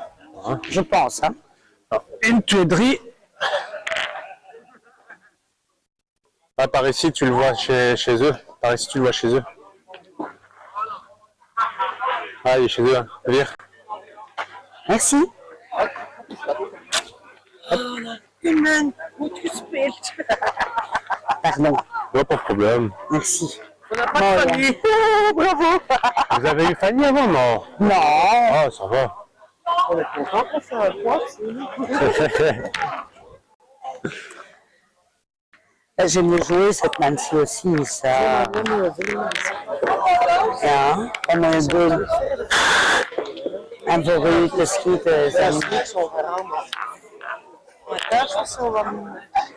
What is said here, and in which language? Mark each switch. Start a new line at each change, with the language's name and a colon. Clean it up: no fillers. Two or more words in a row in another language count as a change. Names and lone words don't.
French: Hein. Je pense. Hein. Alors, une tuerie. Ah, par ici, tu le vois chez eux. Par ici, tu le vois chez eux. Ah, il est chez eux. Hein. Vire. Merci.
Dutch: Iemand goed gespeeld.
French: Pardon. Non, pas de problème. Merci. On n'a pas de famille. Oh, bravo. Vous avez eu Fanny avant, non? Non. Ah, ça va. On est content qu'on fait un point. J'aime le jouer cette Nancy aussi, ça.
Dutch: Ja, en een boom. En voor u te schieten. Dat is niet zo veranderd. Maar thuis was zo wat minder.